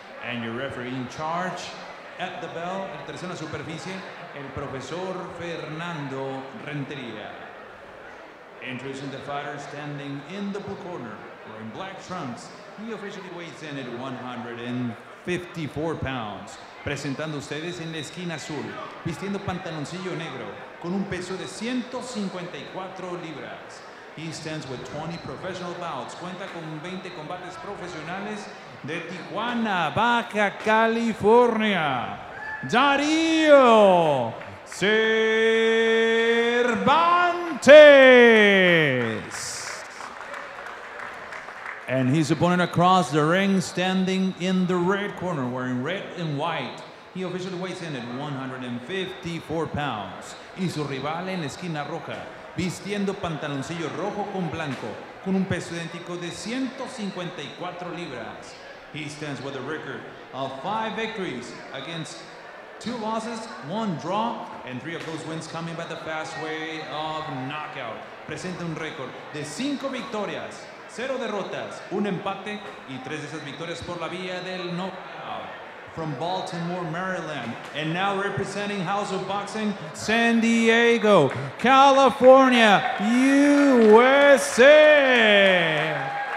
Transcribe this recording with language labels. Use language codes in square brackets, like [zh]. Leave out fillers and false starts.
[en] And your referee in charge at the bell, [es] en tercera superficie, el profesor Fernando Renteria. [en] Introducing the fighter standing in the blue corner, wearing black trunks. He officially weighs in at 154 pounds. [es] Presentando ustedes en la esquina azul, vistiendo pantaloncillo negro, con un peso de 154 libras. [en] He stands with 20 professional bouts. [es] Cuenta con 20 combates profesionales de Tijuana, Baja California. Darío Cervantes. [en] And his opponent across the ring, standing in the red corner, wearing red and white. He officially weighs in at 154 pounds. [es] Y su rival en la esquina roja, vistiendo pantaloncillo rojo con blanco, con un peso idéntico de 154 libras. [en] He stands with a record of 5 victories against 2 losses, 1 draw, and 3 of those wins coming by the fast way of knockout. [es] Presenta un récord de 5 victorias, 0 derrotas, 1 empate y 3 de esas victorias por la vía del knockout. [en] From Baltimore, Maryland, and now representing House of Boxing, San Diego, California, USA.